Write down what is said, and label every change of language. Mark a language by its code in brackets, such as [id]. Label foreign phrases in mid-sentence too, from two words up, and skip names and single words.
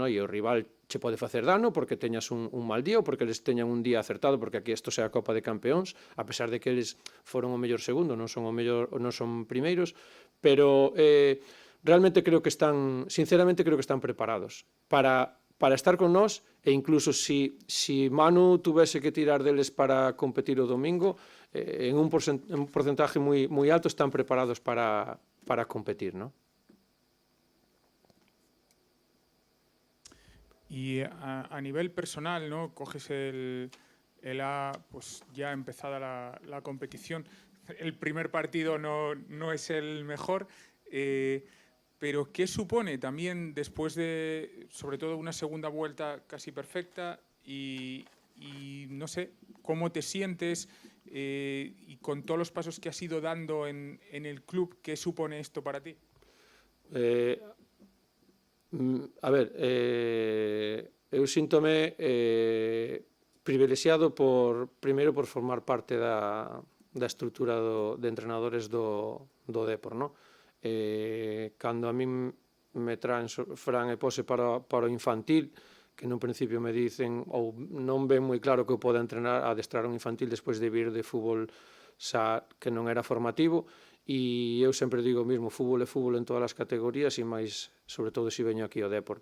[gl] E o rival che pode facer dano porque teñas un mal día ou porque eles teñan un día acertado, porque aquí isto sea a Copa de Campeóns, a pesar de que eles foron o mellor segundo, non son primeiros, pero realmente creo que sinceramente creo que están preparados para estar con nós, e incluso si Manu tuvese que tirar deles para competir o domingo, [es] en un porcentaje [gl] moi alto están preparados para competir, non? [es] Y a nivel personal, ¿no? Coges el A, pues ya empezada la competición. El primer partido no es el mejor, pero ¿qué supone también después de, sobre todo, una segunda vuelta casi perfecta? Y no sé, ¿cómo te sientes? Y con todos los pasos que has ido dando en el club, ¿qué supone esto para ti? [gl] A ver, eu síntome privilexiado primeiro por formar parte da estrutura de entrenadores do Depor, non? Cando a min me traen Fran e Pose para o infantil, que nun principio me dicen, ou non ven moi claro que eu poda adestrar un infantil despois de vir de fútbol xa que non era formativo, e eu sempre digo o mesmo, fútbol é fútbol en todas as categorías e máis, sobre todo, se veño aquí ao Depor.